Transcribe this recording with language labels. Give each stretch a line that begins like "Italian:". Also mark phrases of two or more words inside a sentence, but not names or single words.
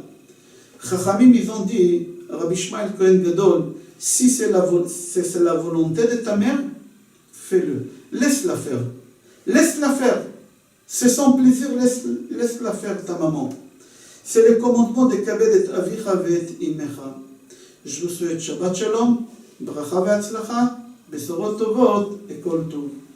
French: Chachamim, ils ont dit, Rabbi Ishmael Kohen Gadol, si c'est la volonté de ta mère, fais-le. Laisse-la faire. Laisse-la faire. C'est son plaisir, laisse-la faire ta maman. C'est le commandement de
Hebrew: כבד את אביך ואת אמך.
French: Je vous souhaite
Hebrew: שבת שלום, ברכה והצלחה, בשורות טובות
French: et
Hebrew: כל טוב.